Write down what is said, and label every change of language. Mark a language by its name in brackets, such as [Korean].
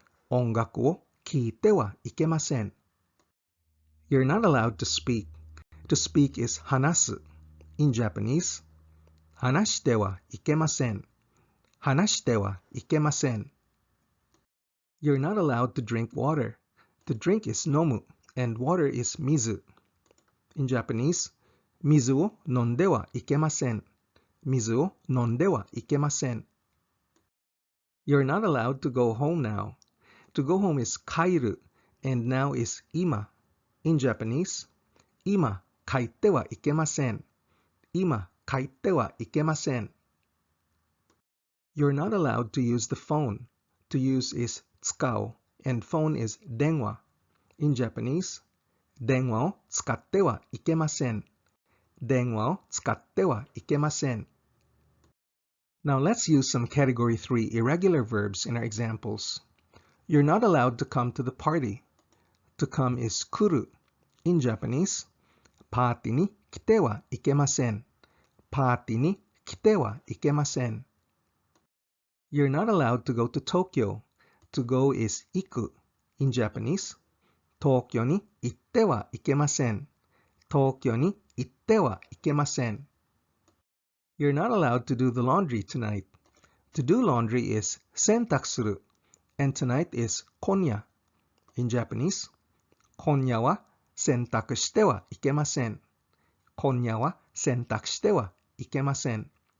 [Japanese] 音楽を聞いてはいけません。 [English] You're not allowed to speak. To speak is 話す。 In Japanese, [Japanese] 話してはいけません。話してはいけません。 [English] You're not allowed to drink water. To drink is 飲む and water is 水。 In Japanese, [Japanese] 水を飲んではいけません。水を飲んではいけません。 [English] You're not allowed to go home now. To go home is 帰る and now is 今。 In Japanese, [Japanese] 今帰ってはいけません。今帰ってはいけません。 [English] You're not allowed to use the phone. To use is 使う and phone is 電話。 In Japanese, [Japanese] 電話を使ってはいけません。電話を使ってはいけません。 [English] Now let's use some Category 3 irregular verbs in our examples. You're not allowed to come to the party. To come is 来る。 In Japanese, [Japanese] パーティーに来てはいけません。パーティーに来てはいけません。 [English] You're not allowed to go to Tokyo. To go is 行く。 In Japanese, [Japanese] 東京に行ってはいけません。東京に行ってはいけません。 [English] You're not allowed to do the laundry tonight. To do laundry is 洗濯する。 And tonight is 今夜。 In Japanese, [Japanese] 今夜は洗濯してはいけません。今夜は洗濯してはいけません。